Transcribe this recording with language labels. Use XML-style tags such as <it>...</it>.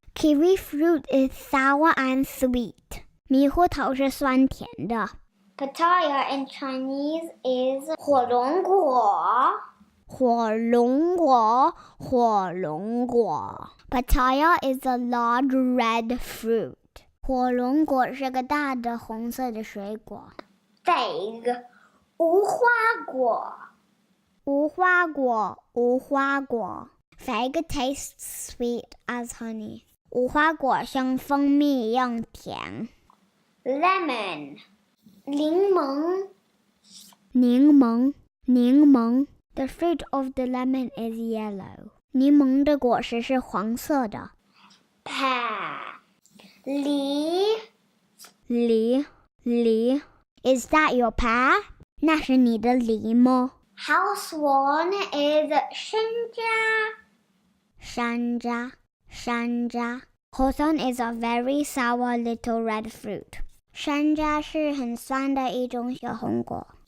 <en>Kiwifruit is sour and sweet.</en> <zh>猕猴桃是酸甜的。</zh> <en>Pitaya. In Chinese is</en> <zh>火龙果. 火龙果，火龙果。</zh> <en>Pitaya is a large red fruit.</en> <zh>火龙果是个大的红色的水果。</zh> <en>Fig.</en> <zh>无花果. 无花果，无花果。</zh> <en>Fig tastes sweet as honey.</en> <zh>无花果像蜂蜜一样甜。</zh> <en>Lemon.</en> <zh>柠檬. 柠檬，柠檬。</zh> <en>The fruit of the lemon is yellow.</en> <zh>柠檬的果实是黄色的。</zh> <en>Pear.</en> <zh>梨. 梨，梨。</zh> <en>Is that your pear?</en> <zh>那是你的梨吗？</zh> <en>Hawthorn is</en> <zh>山楂. 山楂，山椰。</zh> <en>Hawthorn is a very sour little red fruit.</en> <zh>山楂是很酸的一种小红果。</zh>